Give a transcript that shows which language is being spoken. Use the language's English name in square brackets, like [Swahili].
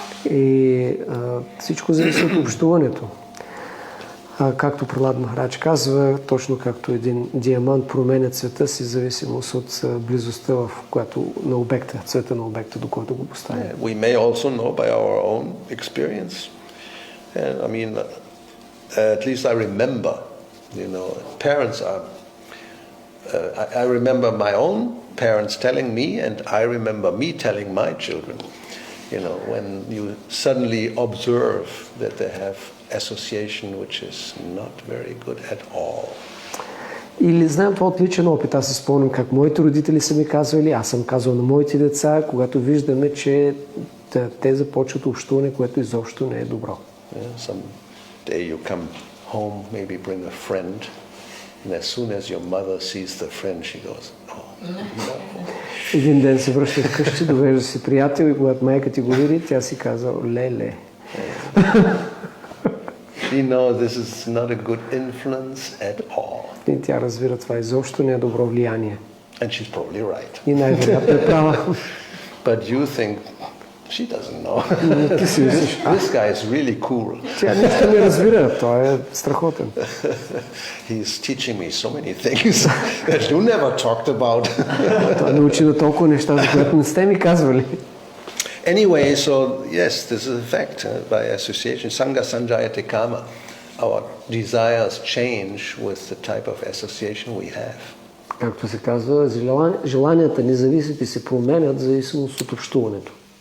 [Bulgarian] И всичко зависи от общуването. Както Пралад Махарадж казва, точно както един диамант променя цвета си, зависимост от близостта в която на обекта, цвета на обекта, до който го поставим. [English] We may also know by our own experience. And I mean, at least I remember, parents are. I remember my own parents telling me, and I remember me telling my children. When you suddenly observe that they have association which is not very good at all. [Bulgarian] Или знаем това от личен опит. Аз се спомням как моите родители са ми казвали, аз съм казвал на моите деца, когато виждаме, че те започват общуване, което изобщо не е добро. [English] Some day you come home, maybe bring a friend, and as soon as your mother sees the friend, she goes, oh, no. [Bulgarian] Един ден се връща вкъщи, довежда си приятел и когато майка ти го види, тя си казва, леле. [English] She knows this is not a good influence at all. [Bulgarian] И тя разбира, това изобщо не е добро влияние. [English] And she's probably right. [Bulgarian] И най-вероятно е права. [English] But you think, she doesn't know. This guy is really cool. [Bulgarian] Тя нищо не разбира, той е страхотен. [English] He's teaching me so many things that you never talked about. [Bulgarian] Той научи на толкова неща, за които не сте ми казвали. [English] Anyway, so yes, this is a fact. By association, [Sanskrit] sangha sanjayate kama. [English] Our desires change with the type of association we have. [Bulgarian] Както се казва, желанията ни зависят и се променят в зависимост от общуването.